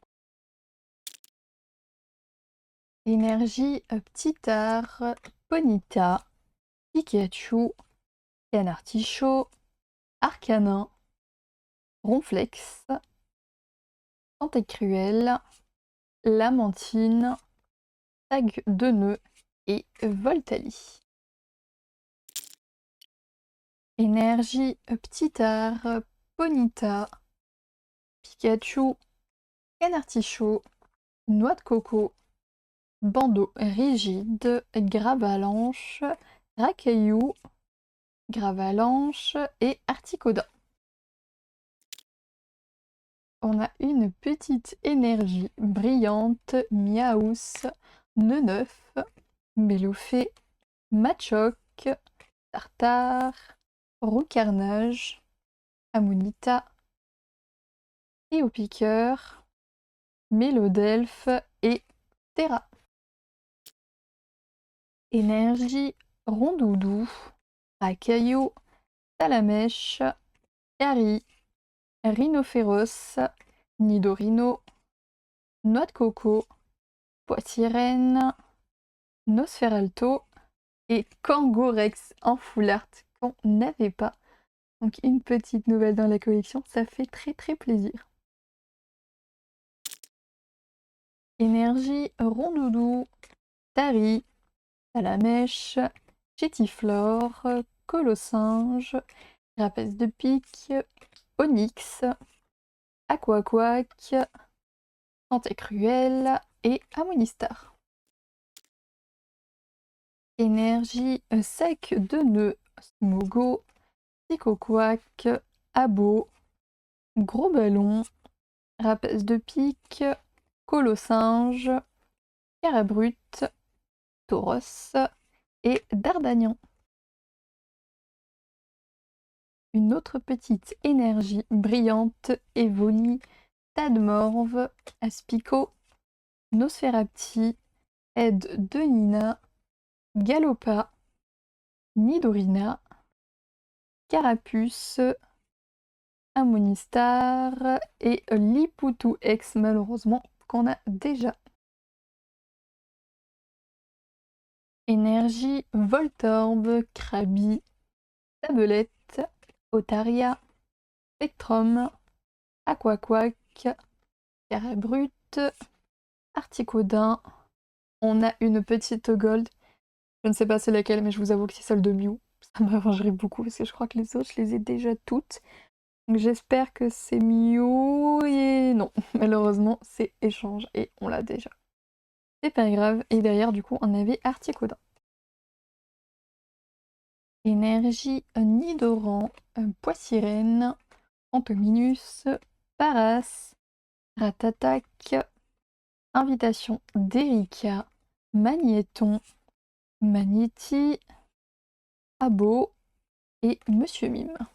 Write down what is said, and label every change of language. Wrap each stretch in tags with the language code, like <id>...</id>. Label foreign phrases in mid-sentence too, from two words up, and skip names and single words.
<fr>Énergie Petit Art, Ponyta, Pikachu, Canartichaud, Arcanin, Ronflex, Tentacruel, Lamantine, Tag de Nœud et Voltali. Énergie Petit Art, Ponyta, Pikachu, Canartichaud, Noix de coco, bandeau rigide, gravalanche, racaillou, gravalanche et articoda. On a une petite énergie brillante, Miaous, Neunef, Mélofée, Machoc, Tartare, Roucarnage, Amonita, Théopiqueur, Mélodelphe et Terra. Énergie Rondoudou, Racaillou, Salamèche, Cari, Rhinophéros, Nidorino, Noix de coco, Poissirène, Nosferalto et Kangorex en</fr> <en>full art</en> <fr>qu'on n'avait pas. Donc une petite nouvelle dans la collection, ça fait très très plaisir. Énergie Rondoudou, Tari, Salamèche, Chétiflore, Colossinge, Rapace de pique, Onyx, Aquaquac, Tentacruel et Amonistar. Énergie sec de nœud, Smogo, Psychoquack, Abo, Gros Ballon, Rapace de pique, Colossinge, Carabrute, Tauros et Dardagnan. Une autre petite énergie brillante, Evoli, Tadmorve, Aspico, Nosferapti, Aide de Nina, Galopa, Nidorina, Carapuce, Amonistar et Lipoutou X malheureusement qu'on a déjà. Énergie Voltorb, Krabi, Tabelette, Otaria, Spectrum, Aquaquack, Carabrute, Articodin. On a une petite gold. Je ne sais pas c'est laquelle, mais je vous avoue que c'est celle de Mew. Ça m'arrangerait beaucoup parce que je crois que les autres, je les ai déjà toutes. Donc j'espère que c'est Mew. Et non, malheureusement, c'est échange et on l'a déjà. C'est pas grave. Et derrière, du coup, on avait Articodin. Énergie Nidoran, Poissirène, Antominus, Paras, Ratatak, Invitation d'Erika, Magnéton, Magnéti, Abo et Monsieur Mime.</fr>